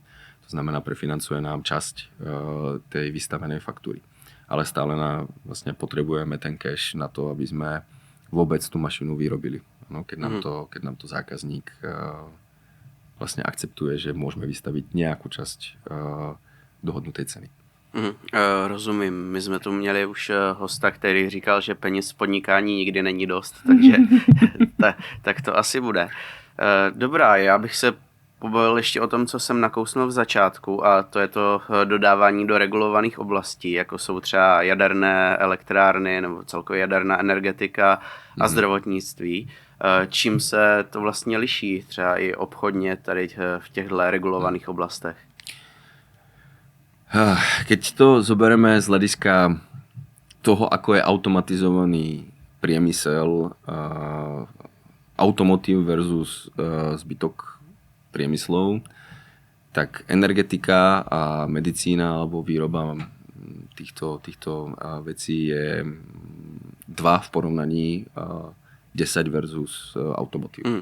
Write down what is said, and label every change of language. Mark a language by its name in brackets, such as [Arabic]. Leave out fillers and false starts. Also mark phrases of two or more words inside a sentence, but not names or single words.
[Slovak] To znamená, prefinancuje nám časť tej vystavenej faktúry. Ale stále vlastne potrebujeme ten cash na to, aby sme vôbec tú mašinu vyrobili. No, keď nám to zákazník vlastne akceptuje, že môžeme vystaviť nejakú časť dohodnutej ceny. [Czech] Rozumím. My jsme tu měli už hosta, který říkal, že peněz v podnikání nikdy není dost, takže tak to asi bude. Dobrá, já bych se pobavil ještě o tom, co jsem nakousnul v začátku, a to je to dodávání do regulovaných oblastí, jako jsou třeba jaderné elektrárny nebo celkově jaderná energetika a zdravotnictví. Čím se to vlastně liší třeba i obchodně tady v těchto regulovaných oblastech? [Slovak] Keď to zoberieme z hľadiska toho, ako je automatizovaný priemysel, automotív versus zbytok priemyslov, tak energetika a medicína alebo výroba týchto vecí je 2 v porovnaní 10 versus automotív.